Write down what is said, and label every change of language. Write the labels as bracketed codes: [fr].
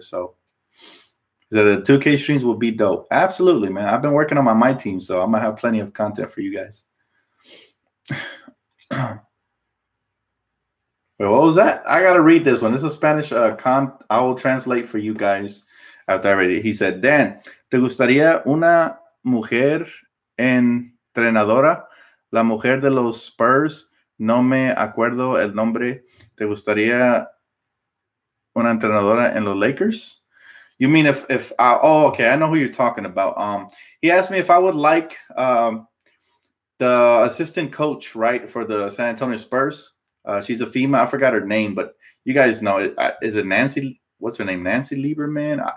[en] So the 2K streams will be dope. Absolutely, man. I've been working on my team, so I'm gonna have plenty of content for you guys. Wait, what was that? I gotta read this one. This is a Spanish I will translate for you guys after I read it. He said, [es] Dan, ¿te gustaría una mujer entrenadora? La mujer de los Spurs, no me acuerdo el nombre. ¿Te gustaría una entrenadora en los Lakers? [en] You mean if oh, okay, I know who you're talking about. He asked me if I would like the assistant coach, right, for the San Antonio Spurs. She's a female. I forgot her name, but you guys know it. Is it Nancy? What's her name? Nancy Lieberman?